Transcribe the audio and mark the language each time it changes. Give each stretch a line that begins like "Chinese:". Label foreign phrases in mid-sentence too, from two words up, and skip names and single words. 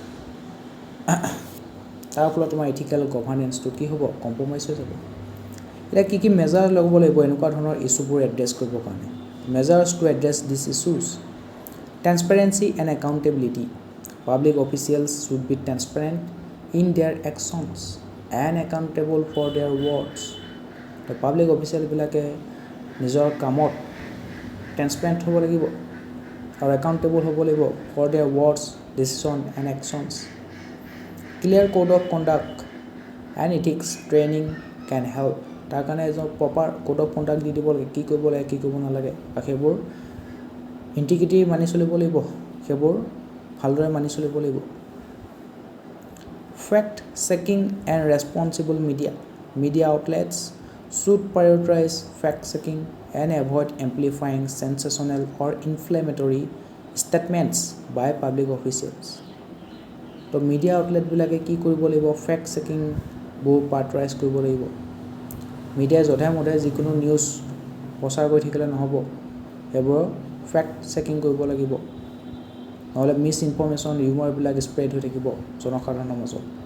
Assamese: তাৰ ফলত তোমাৰ
English: ethical governanceটো
Assamese: কি হ'ব কম্প্ৰমাইজ হৈ যাব এতিয়া কি মেজাৰ ল'ব লাগিব এনেকুৱা ধৰণৰ ইছ্যুবোৰ এড্ৰেছ কৰিবৰ কাৰণে
English: measures to address this issues transparency and accountability Public officials should be transparent in their actions and accountable for their words. The public official
Assamese: বিলাকে নিজৰ কামত ট্ৰেন্সপাৰেণ্ট হ'ব লাগিব আৰু একাউণ্টেবল হ'ব লাগিব
English: for their words, decision and actions. Clear code of conduct and ethics training can help
Assamese: তাৰ কাৰণে এজন
English: proper code of conduct
Assamese: দি দিব লাগে, কি কৰিব লাগে কি কৰিব নালাগে, আৰু সেইবোৰ ইণ্টিগ্ৰিটি মানি চলিব লাগিব, সেইবোৰ ভালদৰে মানি চলিব লাগিব।
English: Fact checking and responsible media outlets should prioritize fact checking and avoid amplifying sensational or inflammatory statements by public officials.
Assamese: তো
English: media outletবিলাকে
Assamese: কি কৰিব লাগিব,
English: fact checkingবোৰ
Assamese: প্ৰায়ৰিটাইজ কৰিব লাগিব। মিডিয়াই যধে মধে যিকোনো নিউজ প্ৰচাৰ কৰি থাকিলে নহ'ব, সেইবোৰ
English: fact checking
Assamese: কৰিব লাগিব, নহ'লে
English: misinformation rumourবিলাক
Assamese: স্প্ৰেড হৈ থাকিব জনসাধাৰণৰ মাজত।